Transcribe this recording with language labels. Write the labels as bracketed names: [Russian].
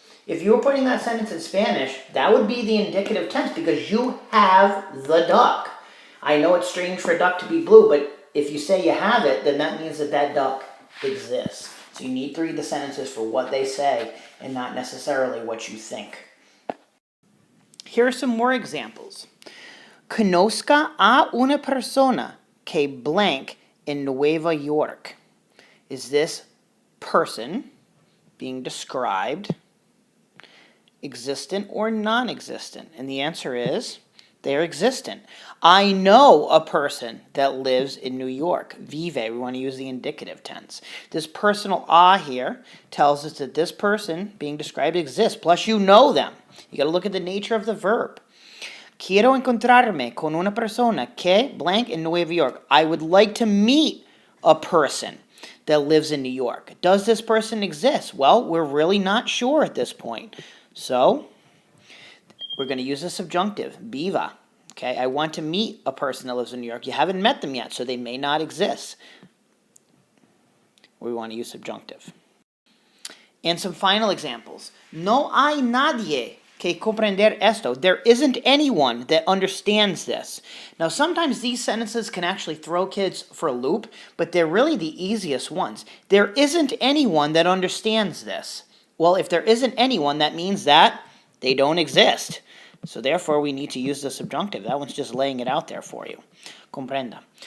[English] If you were putting that sentence in Spanish, that would be the indicative tense because you have the duck. I know it's strange for a duck to be blue, but if you say you have it, then that means that that duck exists. So you need to read the sentences for what they say and not necessarily what you think. Here are some more examples. [Spanish] Conozca a una persona que blank in Nueva York. [English] Is this person being described existent or non-existent? And the answer is they're existent. I know a person that lives in New York. Vive, we want to use the indicative tense. This personal a here tells us that this person being described exists, plus you know them. You got to look at the nature of the verb. [Spanish] Quiero encontrarme con una persona que blank in Nueva York. [English] I would like to meet a person that lives in New York. Does this person exist? Well, we're really not sure at this point. So we're going to use a subjunctive, viva. Okay, I want to meet a person that lives in New York. You haven't met them yet, so they may not exist. We want to use subjunctive. And some final examples. [Spanish] No hay nadie que comprender esto. [English] There isn't anyone that understands this. Now, sometimes these sentences can actually throw kids for a loop, but they're really the easiest ones. There isn't anyone that understands this. Well, if there isn't anyone, that means that they don't exist. So therefore, we need to use the subjunctive. That one's just laying it out there for you. Comprenda.